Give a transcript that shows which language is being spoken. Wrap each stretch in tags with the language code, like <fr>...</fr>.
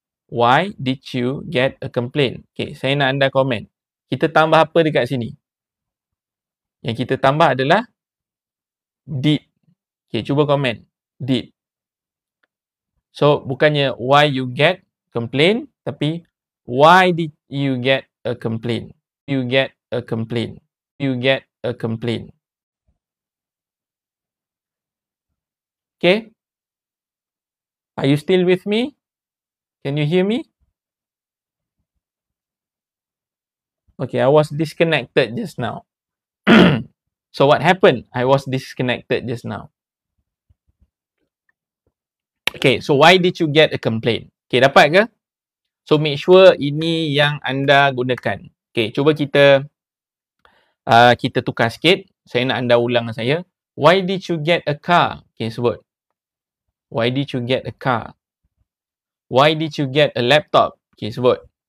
<en>Why did you get a complaint?</en> <ms>Okay, saya nak anda komen. Kita tambah apa dekat sini? Yang kita tambah adalah did. Okay, cuba komen. Did.</ms> <en>So,</en> <ms>bukannya</ms> <en>why you get complaint,</en> <ms>tapi</ms> <en>why did you get a complaint? You get a complaint. You get a complaint. Okay? Are you still with me? Can you hear me? Okay, I was disconnected just now. So what happened? I was disconnected just now. Okay, so why did you get a complaint?</en> <ms>Okay, dapat ke?</ms> <en>So make sure</en> <ms>ini yang anda gunakan. Okay, cuba kita tukar sikit. Saya nak anda ulang dengan saya.</ms> <en>Why did you get a car? Okay,</en> <ms>sebut.</ms> <en>Why did you get a car? Why did you get a laptop? Okay,</en> <ms>sebut.</ms>